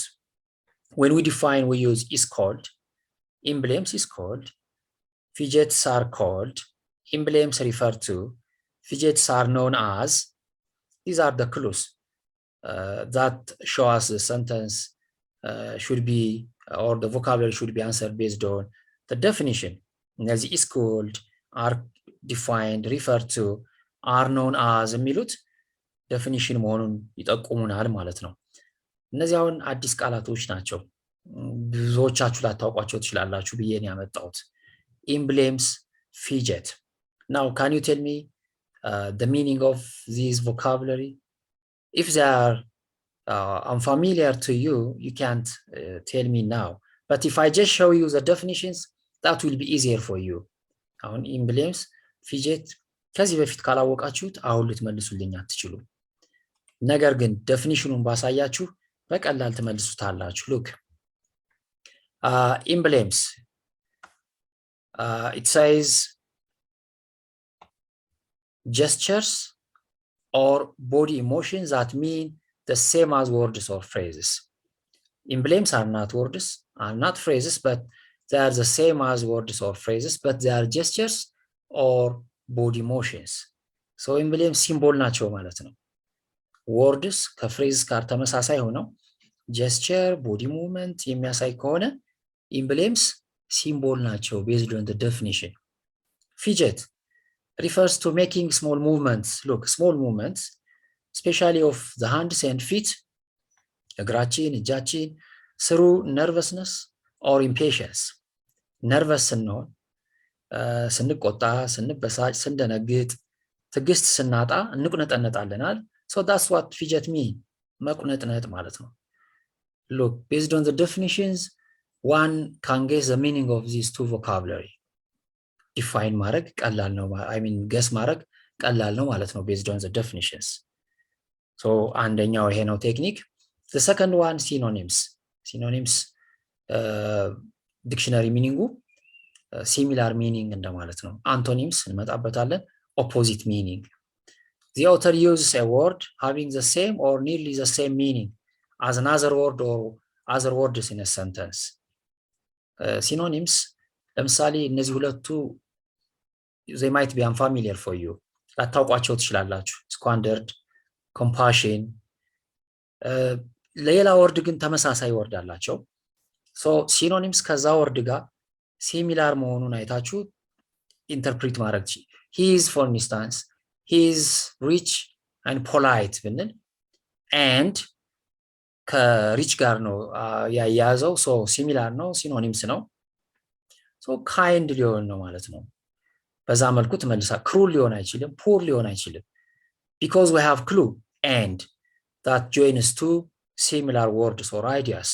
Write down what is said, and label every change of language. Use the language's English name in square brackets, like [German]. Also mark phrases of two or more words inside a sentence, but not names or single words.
[English] When we define, we use is called, emblems is called, fidgets are called, emblems refer to, fidgets are known as. These are the clues that show us the sentence should be, or the vocabulary should be answered based on the definition. As is called, are defined, refer to, are known as [Amharic] የሚሉት definition መሆኑን ይጠቁሙናል ማለት ነው. እነዚህ አሁን አዲስ ቃላቶች ናቸው. ብዙዎቻችሁ ላታውቋቸው ትችላላችሁ ብዬ ነው ያመጣሁት. [English] Emblems, fidget. Now, can you tell me the meaning of these vocabulary? If they are unfamiliar to you, you can't tell me now. But if I just show you the definitions, that will be easier for you. [Amharic] አሁን [English] emblems, fidget [Amharic] ከዚህ በፊት ካላወቃችሁት አሁን ልትመልሱልኝ አትችሉም. ነገር ግን definitionን ባሳያችሁ በቀላል ትመልሱታላችሁ. [English] Look, emblems. It says gestures or body emotions that mean the same as words or phrases. Emblems are not words, are not phrases, but they are the same as words or phrases, but they are gestures or body emotions. So emblems symbol [Amharic] ናቸው ማለት ነው. [English] Words ከphrases [Amharic] ጋር ተመሳሳይ ሆነው [English] gesture, body movement [Amharic] የሚያሳይ ከሆነ [English] emblems symbol ናቸው based on the definition. Fidget refers to making small movements. Look, small movements, especially of the hands and feet, [Amharic] እግራችን እጃችን, [English] through nervousness or impatience. [Amharic] Nervous ስንሆን, ስንቆጣ, ስንበሳጭ, ስንደነግጥ, ትዕግስት ስናጣ እንቁነጠነጣለናል. [English] So that's what fidget mean. [Amharic] መቁነጥነጥ ማለት ነው. [English] Look, based on the definitions, one can guess the meaning of these two vocabulary. [Amharic] Define ማድረግ ቀላል ነው. guess ማድረግ ቀላል ነው ማለት ነው [English] based on the definitions. [Amharic] So አንደኛው ይሄ ነው ቴክኒክ. [English] The second one, synonyms. Synonyms dictionary meaning similar meaning [Amharic] እንደማለት ነው. Antonyms እንመጣበታለን. [English] Opposite meaning. The author uses a word having the same or nearly the same meaning as another word or other words in a sentence. Synonyms, [Amharic] ለምሳሌ እነዚህ ሁለቱ [English] they might be unfamiliar for you. [Amharic] ላታውቋቸው ትችላላችሁ. [English] Squandered, compassion. [Amharic] ሌላ ወርድ ግን ተመሳሳይ ወርድ አላቸው. [English] So synonyms [Amharic] ከዛ ወርድ ጋር similar መሆኑን አይታችሁ ኢንተርፕሬት ማድረግ ትችላላችሁ. [English] He is, for instance, he is rich and polite ብንል and [Amharic] ከሪች ጋር ነው ያያዘው. [English] so similar [Amharic] ነው, synonyms ነው. [English] so kind [Amharic] ሊሆን ነው ማለት ነው. በዛ መልኩ ተመልሳ cruel ሊሆን አይችልም, poor ሊሆን አይችልም. [English] because we have clue and that joins two similar words or ideas.